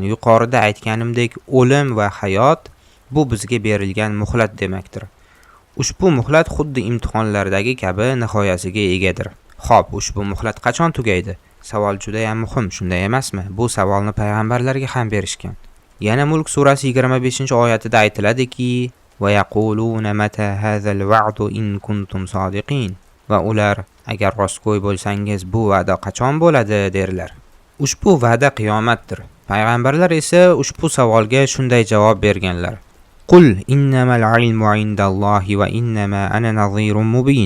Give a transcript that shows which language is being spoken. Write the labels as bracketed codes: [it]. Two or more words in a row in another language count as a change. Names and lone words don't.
[uz] Yuqorida aytganimdek, o'lim va hayot bu bizga berilgan muhlat demakdir. Ushbu muhlat xuddi imtihonlardagi kabi nihoyasiga egadir. Xo'p, ushbu muhlat qachon tugaydi? Savol juda ham muhim, shunday emasmi? Bu savolni payg'ambarlarga ham berishgan. Yana Mulk surasi 25-oyatida aytiladiki: [ar] "وَيَقُولُونَ مَتَىٰ هَٰذَا الْوَعْدُ إِن كُنتُمْ صَادِقِينَ." [uz] Va ular, agar rostgo'y bo'lsangiz, bu va'da qachon bo'ladi derlar. Ushbu va'da qiyomatdir. Payg'ambarlar esa ushbu savolga shunday javob berganlar: [ar] "قُلْ إِنَّمَا الْعِلْمُ عِندَ اللَّهِ وَإِنَّمَا أَنَا نَذِيرٌ مُّبِينٌ."